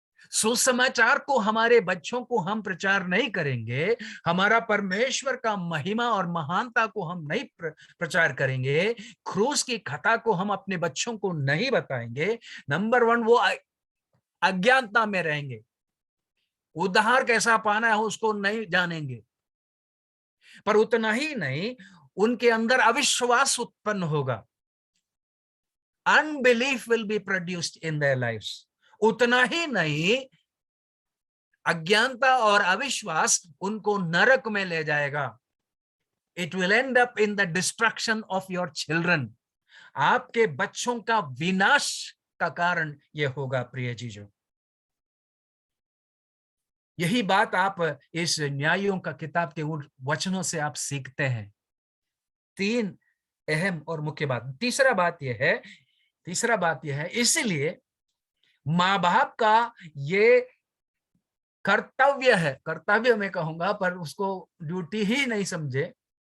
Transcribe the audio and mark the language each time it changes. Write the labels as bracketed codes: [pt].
[hi] सुसमाचार को हमारे बच्चों को हम प्रचार नहीं करेंगे, हमारा परमेश्वर का महिमा और महानता को हम नहीं प्रचार करेंगे, क्रूस की कथा को हम अपने बच्चों को नहीं बताएंगे, नंबर 1 वो अज्ञानता में रहेंगे, उद्धार कैसा पाना है उसको नहीं जानेंगे, पर उतना ही नहीं उनके अंदर अविश्वास उत्पन्न होगा। [en] Unbelief will be produced in their lives. [hi] उतना ही नहीं अज्ञानता और अविश्वास उनको नरक में ले जाएगा। [en] It will end up in the destruction of your children. [hi] आपके बच्चों का विनाश का कारण यह होगा प्रिय जीजो। यही बात आप इस न्यायों का किताब के उन वचनों से आप सीखते हैं। 3 अहम और मुख्य बात। तीसरा बात यह है, इसलिए माँ बाप का ये कर्तव्य मैं कहूंगा, पर उसको ड्यूटी ही नहीं समझे,